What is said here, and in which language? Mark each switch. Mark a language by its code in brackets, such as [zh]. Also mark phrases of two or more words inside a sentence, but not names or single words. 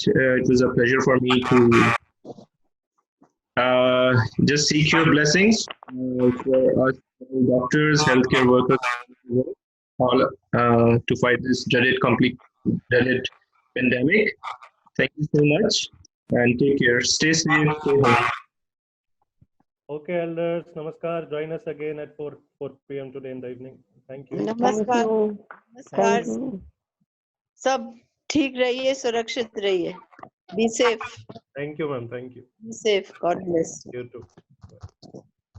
[en] It was a pleasure for me to just seek your blessings for us doctors, healthcare workers, all to fight this dreaded pandemic. Thank you so much and take care. Stay safe. Stay home. Okay, elders. Namaskar. Join us again at 4 p.m. today in the evening. Thank you. [hi] नमस्कार नमस्कार सब ठीक रहिए सुरक्षित रहिए [en] be safe Thank you, ma'am. Thank you. be safe God bless You too.